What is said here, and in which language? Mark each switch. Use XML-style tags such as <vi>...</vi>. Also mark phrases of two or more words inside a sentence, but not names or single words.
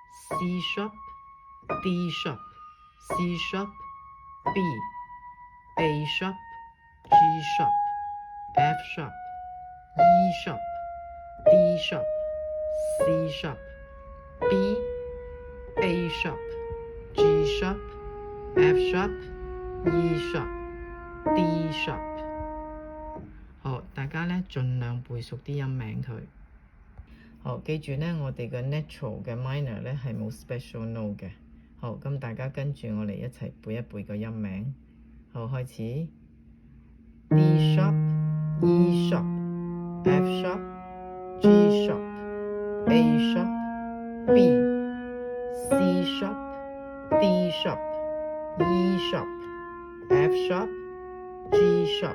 <en>C sharp D sharp C sharp B A sharp G sharp F sharp E sharp D sharp C sharp B A sharp G sharp F sharp E sharp D sharp。</en> <yue>好，大家咧盡量背熟啲音名佢。好，記住咧，我哋嘅 natural 嘅 minor 咧係冇</yue> <en>special note</en> <yue>嘅。好，咁大家跟住我嚟一齊背一背個音名。好，開始</yue> <en>D sharp E sharp F sharp G sharp A sharp B C sharp D sharp E sharp F sharp G sharp</en>